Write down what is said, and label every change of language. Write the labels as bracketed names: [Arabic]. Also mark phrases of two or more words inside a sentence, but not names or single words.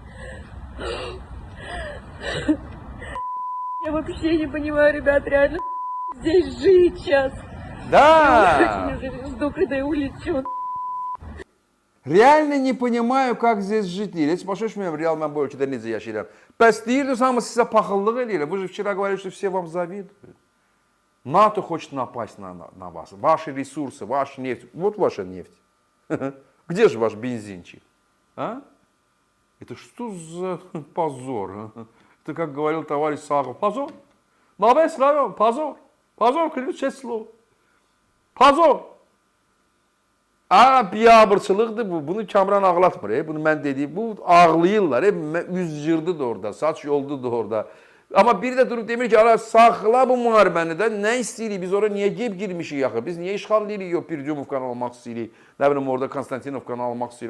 [Russian] Я вообще не понимаю, ребят, реально здесь жить сейчас. Да! Я уже жду, когда я улечу. Реально не понимаю, как здесь жить. Если пошешь меня в реал, [Azerbaijani] mən bu ölkədə necə yaşayıram. Bəs deyirdiniz, hamı sizə paxıllıq eləyir. [Russian] Вы же вчера говорили, что все вам завидуют. НАТО хочет напасть на вас. Ваши ресурсы, ваша нефть. Вот ваша нефть. Где же ваш бензинчик? А? Это что за позор? Это, как говорил товарищ Сахов, позор. На весь район, позор. Позор, ключевое слово. Позор. [Azerbaijani] Biabırçılıqdır bu. Bunu Kamran ağlatmır. Bunu mən dediyim. Bu ağlayırlar. Üz cırdı da orada. Saç yoldu da orada. Amma biri də durub demir ki, ara saxla bu müharibəni də, nə istəyirik, biz oraya niyə geb girmişik yaxı, biz niyə işğal edirik, yox, Pircümovkanı almaq istəyirik, nə bilim, orada Konstantinovkanı almaq istəyirik.